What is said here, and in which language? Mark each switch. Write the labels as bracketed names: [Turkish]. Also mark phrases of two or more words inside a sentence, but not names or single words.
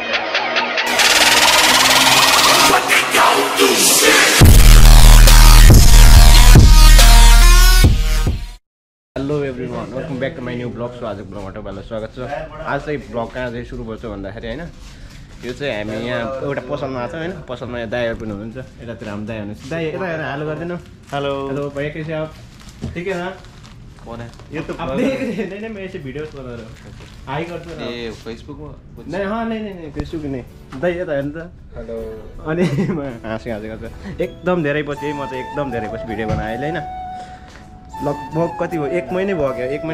[English] Hello everyone welcome back to my new vlog so [Nepali] आजको ब्लगमा तपाईँलाई स्वागत छ आज चाहिँ ब्लग कहाँ चाहिँ सुरु गर्छ भन्दाखेरि होइन यो चाहिँ हामी यहाँ एउटा पसलमा आएको छौँ होइन पसलमा यहाँ दाइहरू पनि हुनुहुन्छ यतातिर हाम्रो दाइ हुनुहुन्छ दाइ यता हेर हालो गरिदिनु [Hindi] हेलो हेलो भैया कैसे आप ठीक है ना ये तो आप देख रहे नहीं मैं ऐसे वीडियोस बना रहा हूँ आई करते हैं ए फेसबुक में नहीं हाँ नहीं फेसबुक नहीं [Nepali] दाइ यता हेर्नु त [Hindi] हेलो [Nepali] अनि हाँसेको छ एकदम धेरै पछि म चाहिँ एकदम धेरै पछि भिडियो बनाएँ अहिले होइन लगभग कति भयो 1 महिनै भयो क्या 1